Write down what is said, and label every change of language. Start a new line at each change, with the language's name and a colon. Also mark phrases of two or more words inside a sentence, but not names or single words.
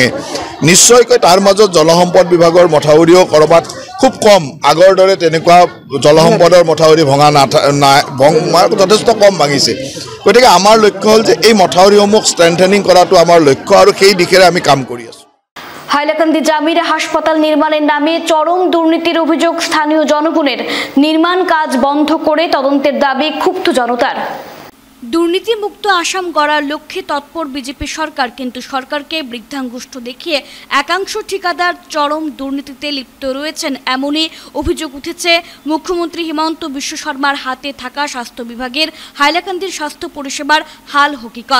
Assamese: নিশ্চয়কৈ তাৰ মাজত জলসম্পদ বিভাগৰ মথাউৰিও ক'ৰবাত খুব কম, আগৰ দৰে তেনেকুৱা জলসম্পদৰ মথাউৰি ভঙা যথেষ্ট কম ভাঙিছে। গতিকে আমাৰ লক্ষ্য হ'ল যে এই মথাউৰিসমূহ ষ্ট্ৰেংথেনিং কৰাটো আমাৰ লক্ষ্য আৰু সেই দিশেৰে আমি কাম কৰি আছোঁ।
Bangla: হাইলাকান্দি জামিরা হাসপাতাল নির্মাণের নামে চরম দুর্নীতির অভিযোগ স্থানীয় জনগণের। নির্মাণ কাজ বন্ধ করে তদন্তের দাবি ক্ষুব্ধ জনতার। দুর্নীতিমুক্ত আসাম গড়ার লক্ষ্যে তৎপর বিজেপি সরকার, কিন্তু সরকারকে বৃদ্ধাঙ্গুষ্ঠ দেখিয়ে একাংশ ঠিকাদার চরম দুর্নীতিতে লিপ্ত রয়েছেন এমনই অভিযোগ উঠেছে মুখ্যমন্ত্রী হিমন্ত বিশ্ব শর্মার হাতে থাকা স্বাস্থ্য বিভাগের হাইলাকান্দির স্বাস্থ্য পরিষেবার হাল হকিকত।